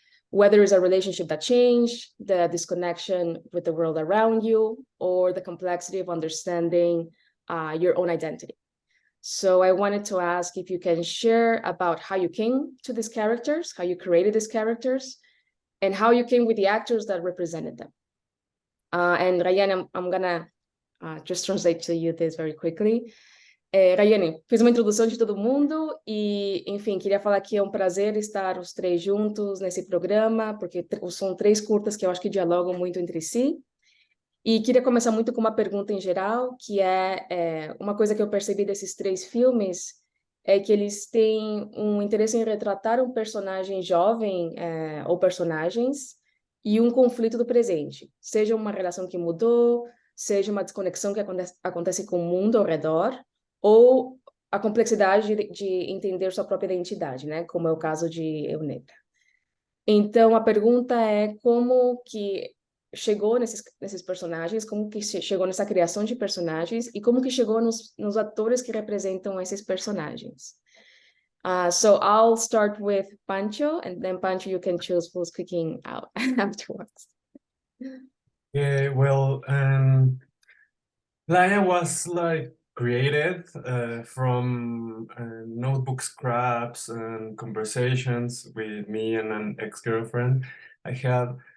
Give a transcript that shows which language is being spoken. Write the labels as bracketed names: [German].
[English] Whether it's a relationship that changed, the disconnection with the world around you, or the complexity of understanding your own identity. So I wanted to ask if you can share about how you came to these characters, how you created these characters, and how you came with the actors that represented them. And Rayanne, I'm gonna just translate to you this very quickly. [Portuguese] Rayanne, fiz uma introdução de todo mundo e, enfim, queria falar que é um prazer estar os 3 juntos nesse programa, porque são 3 curtas que eu acho que dialogam muito entre si. E queria começar muito com uma pergunta em geral, que é uma coisa que eu percebi desses 3 filmes, é que eles têm um interesse em retratar um personagem jovem, ou personagens, e um conflito do presente, seja uma relação que mudou, seja uma desconexão que acontece com o mundo ao redor, ou a complexidade de entender sua própria identidade, né? Como é o caso de Eu Negra. Então, a pergunta é como que chegou nesses personagens, como que chegou nessa criação de personagens e como que chegou nos atores que representam esses personagens. [English] So I'll start with Pancho, and then Pancho, you can choose who's cooking out afterwards. Yeah, well, Playa was like created from notebook scraps and conversations with me and an ex-girlfriend I had.